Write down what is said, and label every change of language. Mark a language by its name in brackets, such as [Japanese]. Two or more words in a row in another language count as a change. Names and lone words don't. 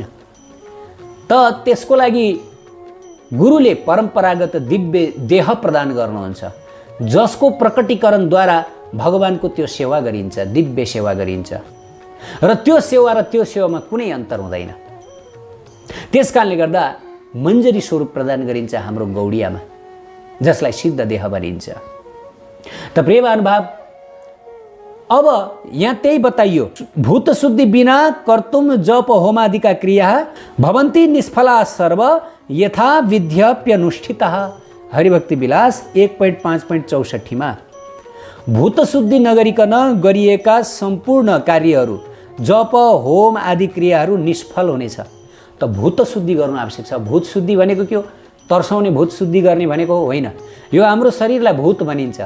[Nepali] त त्यसको लागि गुरुले परम्परागत दिव्य देह प्रदान गर्नुहुन्छ, जसको प्रकटीकरणद्वारा भगवानको त्यो सेवा गरिन्छ, दिव्य सेवा गरिन्छ र त्यो सेवामा कुनै अन्तर हुँदैन। त्यसकारणले गर्दा मञ्जरी स्वरूप प्रदान गरिन्छ हाम्रो गौडियामा, जसलाई सिद्ध देह भनिन्छ। त प्रिय महानुभाव, अब यहाँ त्यही बताइयो, [Sanskrit] भूत शुद्धि बिना कर्तुम जप होमादिका क्रिया भवन्ति निष्फला सर्व यथा विध्यप्यनुष्ठितः। [Nepali] हरिभक्ति विलास 1.5.64 मा भूत शुद्धि नगरिकन गरिएका सम्पूर्ण कार्यहरू, जप होम आदि क्रियाहरू निष्फल हुनेछ। त भूत शुद्धि गर्नु आवश्यक छ। भूत शुद्धि भनेको के हो? तर्साउने भूत शुद्धि गर्ने भनेको होइन। यो हाम्रो शरीरलाई भूत भनिन्छ।